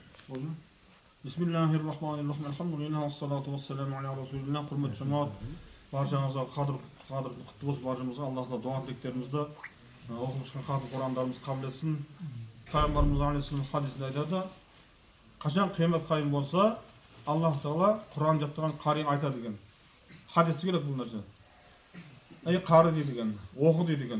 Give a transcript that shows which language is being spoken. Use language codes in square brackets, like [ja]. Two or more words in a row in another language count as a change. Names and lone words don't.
[ar] بسم الله الرحمن الرحيم. الحمد لله، الصلاة والسلام على رسول الله. [tr] Hürmet cemaat, [kk] barcаңызға қадірлі құтты болсын, баршамызға Аллахқа дуа тілектерімізді оқып шыққан қадір Құрандарымыз қабыл етсін. Пайғамбарымыз алейхиссалам хадисінде айтады, қашан қиямет қайым болса, Аллах Тағала Құран жаттаған қари айтады деген. Хадисте келеді бұл нәрсе. Қари дейді екен, оқы дейді екен.